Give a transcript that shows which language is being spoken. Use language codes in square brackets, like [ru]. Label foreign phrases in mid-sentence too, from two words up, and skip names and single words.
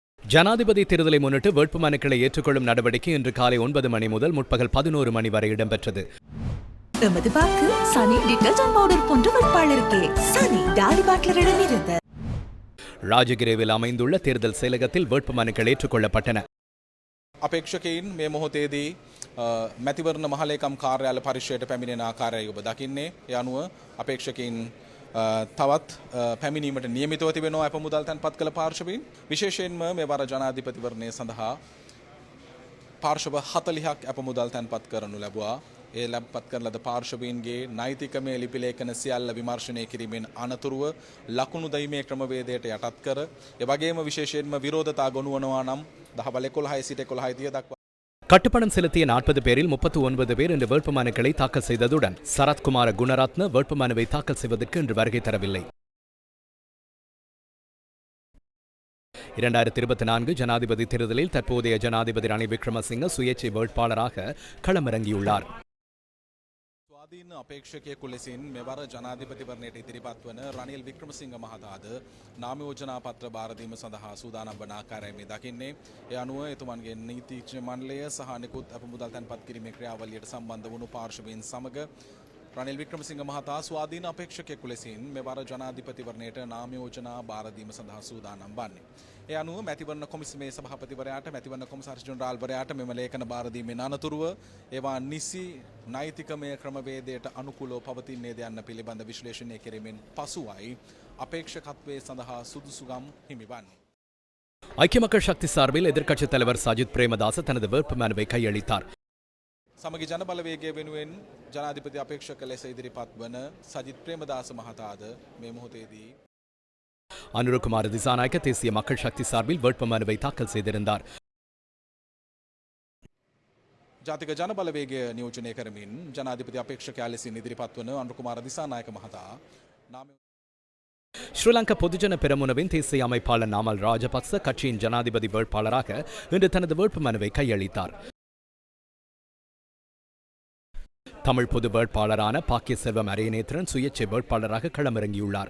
[ta] ஜனாதிபதி தேர்தலை முன்னிட்டு வேட்புமனுக்களை ஏற்றுக்கொள்ளும் நடவடிக்கை இன்று காலை 9 மணி முதல் முற்பகல் 11 மணி வரை இடம்பெற்றது. எமது வாக்கு சனி [en] detergent powder [ta] போன்ற வேட்பாளருக்கே. சனி டாடி பாட்லரிடமிருந்து. ராஜகிரேவில் அமைந்துள்ள தேர்தல் செயலகத்தில் வேட்புமனுக்கள் ஏற்றுக்கொள்ளப்பட்டன. [si] අපේක්ෂකයින් මේ මොහොතේදී මැතිවරණ මහලේකම් කාර්යාල පරිශ්‍රයට පැමිණෙන ආකාරය ඔබ දකින්නේ. ඒ අනුව අපේක්ෂකයින් තවත් පැමිණීමට නියමිතව තිබෙනවා අප මුදල් තැන්පත් කළ පාර්ශවීන්. විශේෂයෙන්ම මේ වර ජනාධිපතිවරණය සඳහා පාර්ශව 40ක් අප මුදල් තැන්පත් කරනු ලැබුවා. ඒ ලැබපත් කරන ලද පාර්ශවීන්ගේ නෛතිකමය ලිපිලේඛන සියල්ල විමර්ශනය කිරීමෙන් අනතුරුව ලකුණු දීමේ ක්‍රමවේදයට යටත් කර ඒ වගේම විශේෂයෙන්ම විරෝධතා ගොනුවනවා නම් දහවල් 11 සිට 11 දක්වා [ta] கட்டுப்பணம் செலுத்திய 40 பேரில் 39 பேர் இன்று வேட்புமனுக்களை தாக்கல் செய்ததுடன் சரத்குமார குணரத்ன வேட்புமனுவை தாக்கல் செய்வதற்கு இன்று வருகை தரவில்லை. 2024 ஜனாதிபதி தேர்தலில் தற்போதைய ஜனாதிபதி ரணில் விக்ரமசிங்க சுயேட்சை வேட்பாளராக களமிறங்கியுள்ளார். [si] ස්වාධීන අපේක්ෂකයෙකු ලෙසින් මෙවර ජනාධිපතිවරණයට ඉදිරිපත් වන රනිල් වික්‍රමසිංහ මහතාද නාම යෝජනා පත්‍ර බාර දීම සඳහා සූදානම් වන ආකාරය මේ දකින්නේ. ඒ අනුව එතුමන්ගේ නීතිඥ මණ්ඩලය සහ නිකුත් අප මුදල් තැන්පත් කිරීමේ ක්‍රියාවලියට සම්බන්ධ වුණු පාර්ශවීන් සමග රනිල් වික්‍රමසිංහ මහතා ස්වාධීන අපේක්ෂකයෙකු ලෙසින් මෙවර ජනාධිපතිවරණයට නාම යෝජනා බාර දීම සඳහා සූදානම් වන්නේ. ඒ අනුව මැතිවරණ කොමිසමේ සභාපතිවරයාට මැතිවරණ කොමසාරිස් ජෙනරාල්වරයාට මෙම ලේඛන බාර දීමෙන් අනතුරුව ඒවා නිසි නෛතිකමය ක්‍රමවේදයට අනුකූලව පවතින්නේද යන්න පිළිබඳ විශ්ලේෂණය කිරීමෙන් පසුවයි අපේක්ෂකත්වයේ සඳහා සුදුසුකම් හිමිවන්නේ. [ta] ஐக்கிய மக்கள் சக்தி சார்பில் எதிர்க்கட்சித் தலைவர் சஜித் பிரேமதாச தனது வேட்புமனுவை கையளித்தார். [si] සමගි ජන බලවේගය වෙනුවෙන් ජනාධිපති අපේක්ෂක ලෙස ඉදිරිපත් වන සජිත් ප්‍රේමදාස මහතාද මේ මොහොතේදී [ta] அனுரகுமார் திசாநாயக்க தேசிய மக்கள் சக்தி சார்பில் வேட்புமனுவை தாக்கல் செய்திருந்தார். [si] ජාතික ජන බලවේගය නියෝජනය කරමින් ජනාධිපති අපේක්ෂකයා ලෙසින් ඉදිරිපත් වන අනුරකුමාර දිසානායක මහතා [ta] ஸ்ரீலங்கா பொதுஜன பெரமுனவின் தேசிய அமைப்பாளர் நாமல் ராஜபக்ச கட்சியின் ஜனாதிபதி வேட்பாளராக இன்று தனது வேட்புமனுவை கையளித்தார். தமிழ் பொது வேட்பாளரான பாக்கிய செல்வம் அரியநேத்திரன் சுயேட்சை வேட்பாளராக களமிறங்கியுள்ளார்.